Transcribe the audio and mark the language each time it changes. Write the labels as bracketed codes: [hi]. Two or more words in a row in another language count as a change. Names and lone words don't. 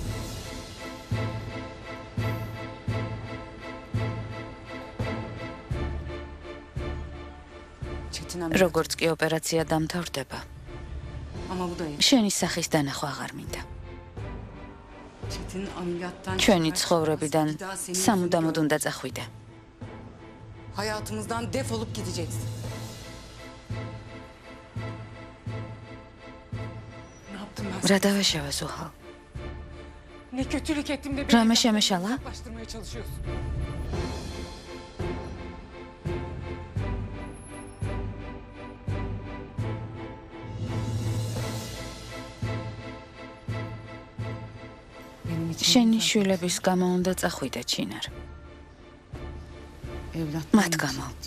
[ka] როგორც კი ოპერაცია დამთავრდება, შენი სახის დანახვა აღარ მინდა. ჩვენი ცხოვრებიდან სამუდამოდ უნდა წახვიდე. [tr] Hayatımızdan defolup gideceksin. [ka] რა დავეშავა ზუჰალ? [tr] Ne kötülük ettim de [ka] რამე შემეშალა? [tr] uzaklaştırmaya çalışıyorsun. [ka] შენი შვილების გამო უნდა წახვიდე ჩინარ. მათ გამო.